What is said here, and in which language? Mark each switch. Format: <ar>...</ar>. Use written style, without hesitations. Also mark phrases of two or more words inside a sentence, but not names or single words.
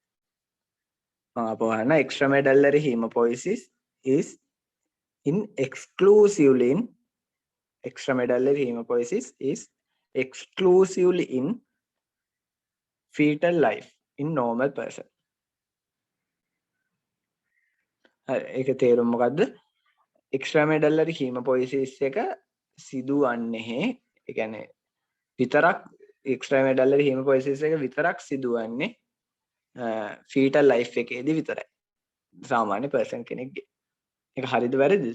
<en>Extramedullary hemopoiesis is exclusively in fetal life in normal person.</en> <si>ඒක තේරුම මොකද්ද?</si> <en>extramedullary hemopoiesis</en> <si>එක සිදුවන්නේ ඒ කියන්නේ විතරක්</si> <en>extramedullary hemopoiesis</en> <si>එක විතරක් සිදුවන්නේ</si> <en>fetal life</en> <si>එකේදී විතරයි. සාමාන්‍ය person කෙනෙක්ගේ. ඒක හරිද වැරදිද?</si>